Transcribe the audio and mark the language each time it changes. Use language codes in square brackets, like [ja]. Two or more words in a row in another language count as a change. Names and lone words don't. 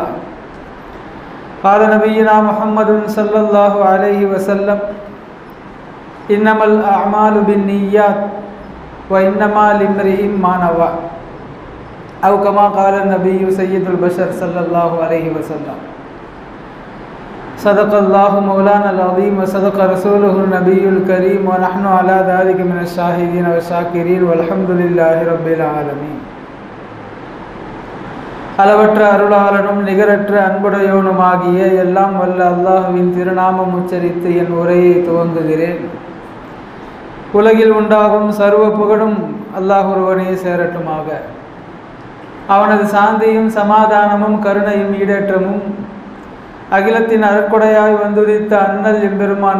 [ar] قال نبينا محمد صلى الله عليه وسلم: إنما الأعمال بالنيات وإنما لامرئ ما نوى، أو كما قال النبي سيد البشر صلى الله عليه وسلم. صدق الله مولانا العظيم وصدق رسوله النبي الكريم ونحن على ذلك من الشاهدين والشاكرين والحمد لله رب العالمين. [ta] அளவற்ற அருளாளனும் நிகரற்ற அன்புடையவனுமாகிய எல்லாம் வல்ல அல்லாஹ்வின் திருநாமம் உச்சரித்து என் உரையை துவங்குகிறேன். உலகில் உண்டாகும் சர்வ புகழும் அல்லாஹ் ஒருவனே சேரட்டுமாக. அவனது சாந்தியும் சமாதானமும் கருணையும் ஈடேற்றமும் அகிலத்தின் அருட்கொடையாய் வந்துதித்த அண்ணல் எம்பெருமான்